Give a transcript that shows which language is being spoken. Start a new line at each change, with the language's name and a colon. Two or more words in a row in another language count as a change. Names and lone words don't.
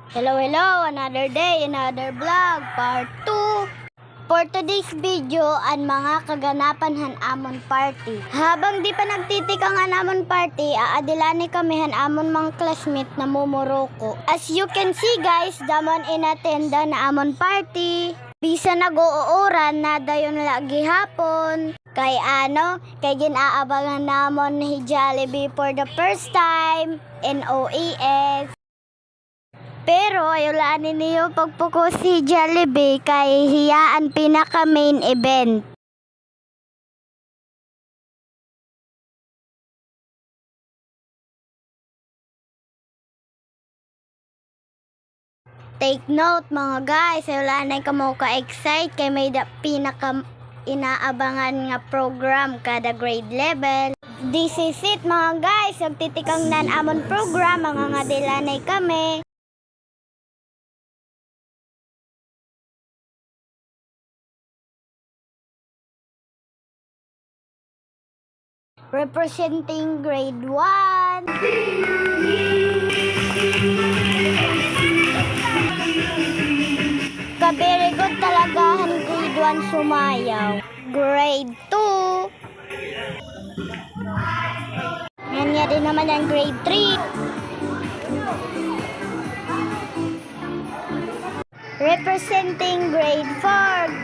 English: Hello, another day, another vlog, part 2. For today's video,
Waray: ang mga kaganapan han amon party. Habang di pa nagtitikang han amon party, aadilani kami han amon mga classmate na mumuroko.
English: As you can see guys,
Waray: damon inattenda na amon party. Bisa nag-uuran na dayon lagi hapon. Kay ginaabangan namon ni Jollibee
English: for the first time in OES.
Waray: Pero ayulanin niyo pagpuko si Jollibee kay hiyaan pinaka
English: main event. Take note
Waray: mga guys, ayulanin ka mo ka-excite kay may pinaka inaabangan nga program kada grade level.
English: This is it mga guys,
Waray: nagtitikang nan amon program, mga nga dilanay kami.
English: Representing grade 1. Very good
Filipino: talaga ang grade 1 sumayaw. Grade 2. Yan din naman ang grade 3.
English: Representing grade 4.